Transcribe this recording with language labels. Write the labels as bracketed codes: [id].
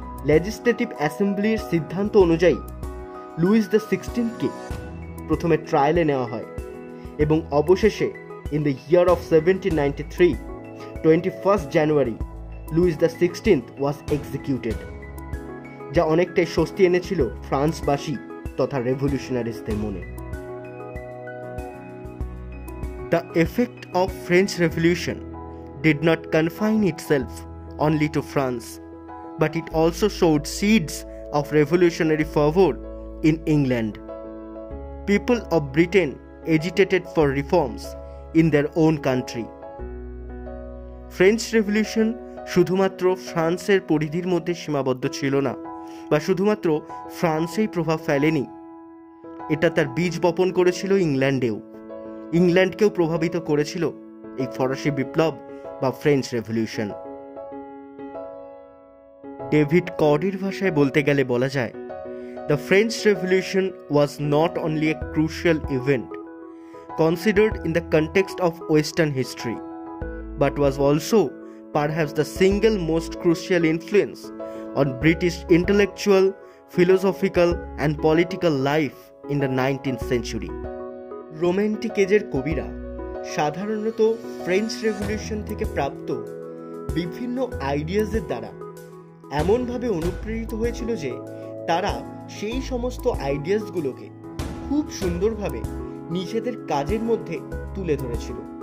[bn] Legislative অ্যাসেম্বলির সিদ্ধান্ত অনুযায়ী Luis the 16কে প্রথমে ট্রায়ালে নেওয়া হয় এবং অবশেষে [en] in the year of 1793 [bn] 21 January [en] Louis the 16 was executed, [bn] যা অনেকটাই স্বস্তি এনেছিল ফ্রান্সবাসী তথা রেভলিউশনারিস্টদের মনে। [en] The effect of French revolution did not confine itself only to France, but it also showed seeds of revolutionary fervor in England. People of Britain agitated for reforms in their own country. [bn] French revolution শুধুমাত্র ফ্রান্সের পরিধির মধ্যে সীমাবদ্ধ ছিল না বা শুধুমাত্র ফ্রান্সেই প্রভাব ফেলেনি, এটা তার বীজ বপন করেছিল ইংল্যান্ডেও। ইংল্যান্ডকেও প্রভাবিত করেছিল এই ফরাসি বিপ্লব বা ফ্রেঞ্চ রেভলিউশন। ডেভিড কডির ভাষায় বলতে গেলে বলা যায়, [en] The French revolution was not only a crucial event considered in the context of Western history, but was also perhaps the single most crucial influence on British intellectual, philosophical and political life in the 19th century. [bn] Romantic এজের কবিরা সাধারণত French revolution থেকে প্রাপ্ত বিভিন্ন আইডিয়াসের দ্বারা এমনভাবে অনুপ্রেরিত হয়েছিল যে তারা সেই সমস্ত আইডিয়াসগুলোকে খুব সুন্দরভাবে নিজেদের কাজের মধ্যে তুলে ধরেছিল